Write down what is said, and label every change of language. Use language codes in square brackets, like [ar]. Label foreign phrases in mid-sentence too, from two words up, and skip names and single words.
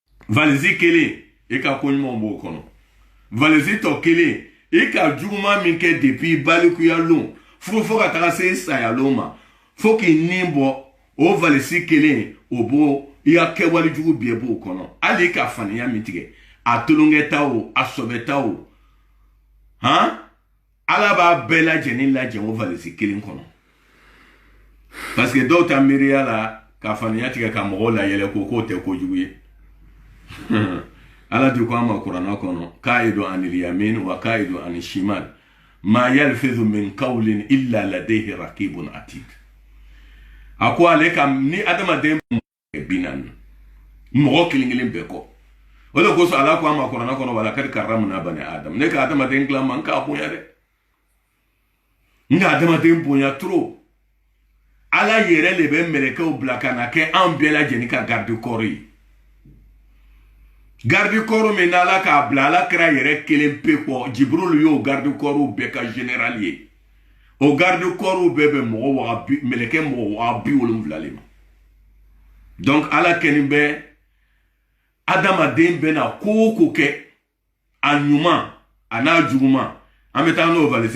[bm] valisi kelen e ka ko ɲumanw b'o kɔnɔ valisi tɔ kelen e ka juguman min kɛ depuis balikuyalon fo ka taga se sayalon ma fo k'i nin bɔ o valisi kelen o b'o i ka kɛwale jugu bɛɛ b'o kɔnɔ hali ka faniya min tigɛ a tolonkɛta o a sɔbɛta o han ala b'a bɛɛ lajɛlen lajɛ o valisi kelen kɔnɔ [fr] parce que [bm] dɔw ta miiriya la ka faniya tigɛ ka mɔgɔw la yɛlɛ ko k'o tɛ kojugu ye ala di ko an ma kuranna kɔnɔ [ar] قعيد عن اليمين وقعيد عن الشمال ما يلفظ من قول إلا لديه رقيب عتيد [bm] a ko ale ka ni adamaden binan mɔgɔ kelen bɛɛ kɔ o de kosɔn ala ko an ma kuranna kɔnɔ wala [ar] قد كرمنا بني آدم [bm] ne ka adamaden dilan man k'a bonya dɛ n ka adamaden bonya trop ala yɛrɛ de bɛ mɛlɛkɛw bila ka na kɛ an bɛɛ lajɛlen ka [fr] garde corps [bm] ye [fr] garde corps [bm] min n'ala k'a bila ala kɛra yɛrɛ kelen pe kɔ jibril y'o [fr] garde corps [bm] bɛɛ ka général ye o [fr] garde corps [bm] bɛɛ bɛ mɛlɛkɛ mɔgɔ 70,000 le ma donc ala kɛnin bɛ adamaden bɛ na ko o ko kɛ a ɲuman a n'a juguman an bɛ taa n'o valisi